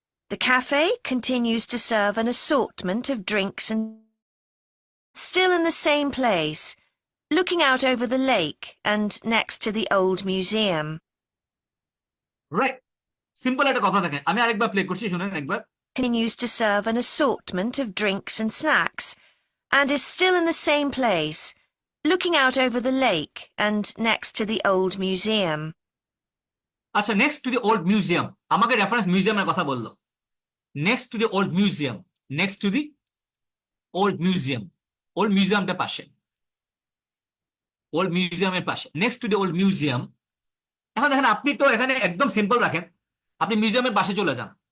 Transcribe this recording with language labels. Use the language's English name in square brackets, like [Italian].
[English] The cafe continues to serve an assortment of drinks and still in the same place, looking out over the lake and next to the old museum. [Bangla] Right, simple একটা কথা দেখেন, আমি আরেকবার play করছি, শুনেন একবার। [English] Continues to serve an assortment of drinks and snacks and is still in the same place, looking out over the lake and next to the old museum. আচ্ছা, next to the old museum, [Bangla] আমাকে reference মিউজিয়ামের কথা বললো। [English] next to the old museum, next to the old museum, [Bangla] old মিউজিয়ামটা পাশে, old মিউজিয়ামের পাশে, [English] Next to the old museum. [Bangla] এখন দেখেন, আপনি তো এখানে একদম সিম্পল রাখেন, আপনি মিউজিয়ামের পাশে চলে যান।